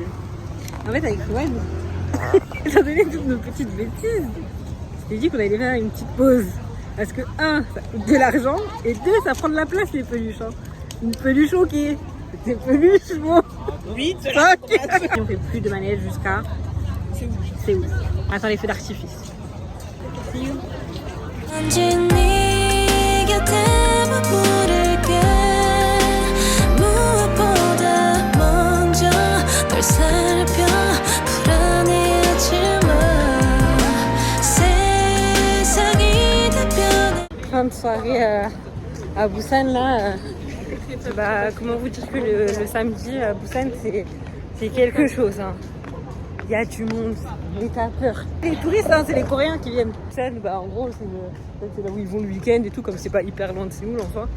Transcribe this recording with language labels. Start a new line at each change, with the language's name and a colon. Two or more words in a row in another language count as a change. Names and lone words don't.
French: En fait, avec Loane, étant donné toutes nos petites bêtises, je t'ai dit qu'on allait faire une petite pause. Parce que, un, ça coûte de l'argent, et deux, ça prend de la place, les peluches. Hein. Une peluche, ok. Des peluches, bon. 8, On fait plus de manège jusqu'à. C'est où? On attend les feux d'artifice.
English: See you.
Korean: 언젠 네 곁에 머무를게 무엇보다 먼저 널 살펴 불안해하지마 세상이 다 변해.
French: Fin de soirée à Busan là. Bah, comment vous dire que le samedi à Busan c'est quelque chose. Hein. Il y a du monde, mais t'as peur. Les touristes, hein, c'est les Coréens qui viennent. Busan, bah, en gros, c'est là où ils vont le week-end et tout, comme c'est pas hyper loin de Séoul en soi.